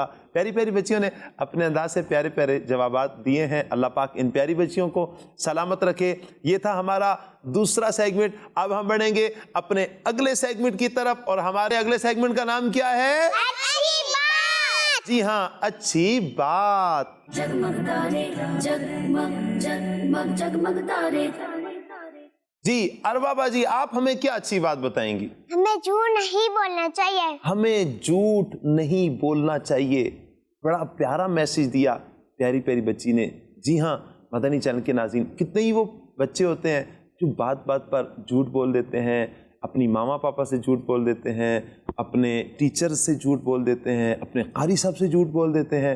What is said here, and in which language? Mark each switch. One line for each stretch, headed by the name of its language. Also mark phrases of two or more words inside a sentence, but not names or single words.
Urdu: پیاری پیاری بچیوں نے اپنے انداز سے پیارے پیارے جوابات دیے ہیں. اللہ پاک ان پیاری بچیوں کو سلامت رکھے. یہ تھا ہمارا دوسرا سیگمنٹ. اب ہم بڑھیں گے اپنے اگلے سیگمنٹ کی طرف، اور ہمارے اگلے سیگمنٹ کا نام کیا ہے؟ اچھی بات. جی ہاں، اچھی بات. جگمگ تارے جگمگ جگمگ جگمگ تارے جی اروا باجی، آپ ہمیں کیا اچھی بات بتائیں گی؟ ہمیں جھوٹ نہیں بولنا چاہیے. ہمیں جھوٹ نہیں بولنا چاہیے. بڑا پیارا میسج دیا پیاری پیاری بچی نے. جی ہاں مدنی چینل کے ناظرین، کتنے ہی وہ بچے ہوتے ہیں جو بات بات پر جھوٹ بول دیتے ہیں، اپنی ماما پاپا سے جھوٹ بول دیتے ہیں، اپنے ٹیچر سے جھوٹ بول دیتے ہیں، اپنے قاری صاحب سے جھوٹ بول دیتے ہیں.